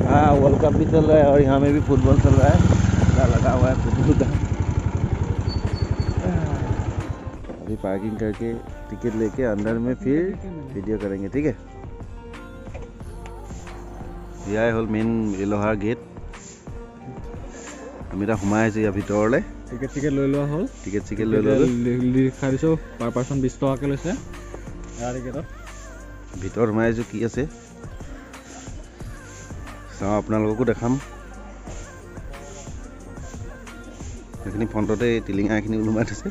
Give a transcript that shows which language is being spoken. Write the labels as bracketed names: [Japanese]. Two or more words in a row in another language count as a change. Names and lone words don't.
[Hindi] हाँ वर्ल्ड कप भी चल रहा है और यहाँ में भी फुटबॉल चल रहा है, लगा हुआ है फुटबॉल का। अभी पार्किंग करके टिकट लेके अंदर में फिर वीडियो करेंगे, ठीक है। यह हल मेन मेलोহাৰ गेट। [Assamese] আমি এটা সোমাই আছো ইয়াৰ ভিতৰলৈ। টিকেট চিকেট লৈ লোৱা হ'ল, টিকেট চিকেট লৈ ল'লো, লিখা দিছোঁ [English] per person [Assamese] 20 টকাকৈ লৈছে ইয়াৰ টিকেটত। ভিতৰত সোমাই আছো, কি আছে চাওঁ, আপোনালোককো দেখাম। সেইখিনি ফ্ৰণ্টতে টিলিঙা এইখিনি ওলোমাই থৈছে,